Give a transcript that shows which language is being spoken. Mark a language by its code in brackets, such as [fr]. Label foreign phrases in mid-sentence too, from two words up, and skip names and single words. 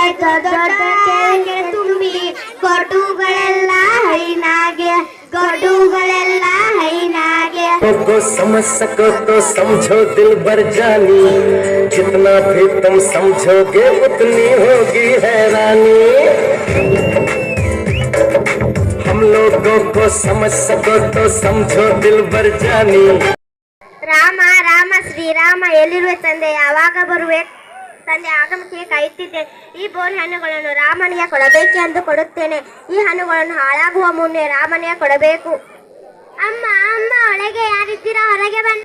[kn] ದೊಡ್ಡ ಕೆರೆಗೆ ತುಂಬಿ ಗೊಡ್ಡುಗಳೆಲ್ಲ ಹೈನಾಗೆ ಗೊಡ್ಡುಗಳೆಲ್ಲ ಹೈನಾಗೆ [hi] को समझ सको तो समझो दिल भर जानी जितना भी तुम समझोगे उतनी होगी हैरानी हम लोगों को समझ सको तो समझो दिल भर जानी [kn] ರಾಮ ರಾಮ ಶ್ರೀರಾಮ ಎಲ್ಲಿರುವೆ ತಂದೆ ಯಾವಾಗ ಬರುವೆ ತಂದೆ ಆಗಮಕ್ಕೆ ಕಾಯುತ್ತಿದ್ದೆ ಈ ಬೋರ್ ಹಣ್ಣುಗಳನ್ನು ರಾಮನಿಗೆ ಕೊಡಬೇಕೆಂದು ಕೊಡುತ್ತೇನೆ ಈ ಹಣ್ಣುಗಳನ್ನು ಹಾಳಾಗುವ ಮುನ್ನೆ ರಾಮನಿಗೆ ಕೊಡಬೇಕು ಅಮ್ಮ ಅಮ್ಮ ಒಳಗೆ ಯಾರಿದ್ದೀರಾ ಹೊರಗೆ ಬನ್ನಿ